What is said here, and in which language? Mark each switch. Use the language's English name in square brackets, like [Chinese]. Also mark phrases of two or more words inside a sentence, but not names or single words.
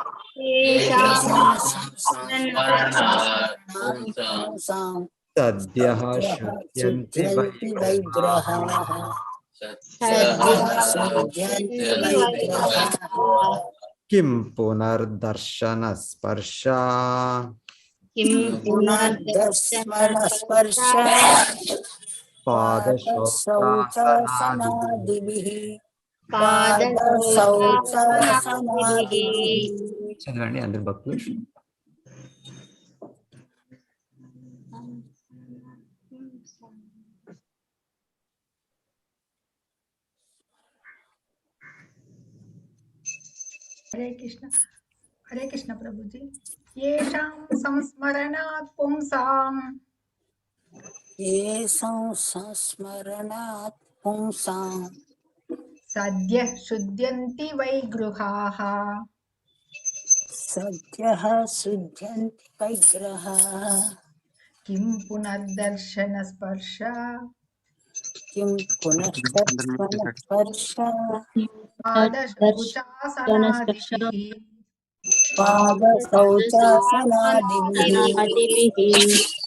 [Sanskrit] सद्यः शुद्ध्यन्ति वैगृहाः किं पुनर्दर्शनस्पर्शा पादशौचासनादिभिः। [Telugu] చదవండి అందరు భక్తులు. [Hindi] हरे कृष्ण प्रभु जी। [Sanskrit] येषां संस्मरणात् पुंसां सद्यः शुद्ध्यन्ति वैगृहाः किं पुनर्दर्शनस्पर्शा पादशौचासनादिभिः।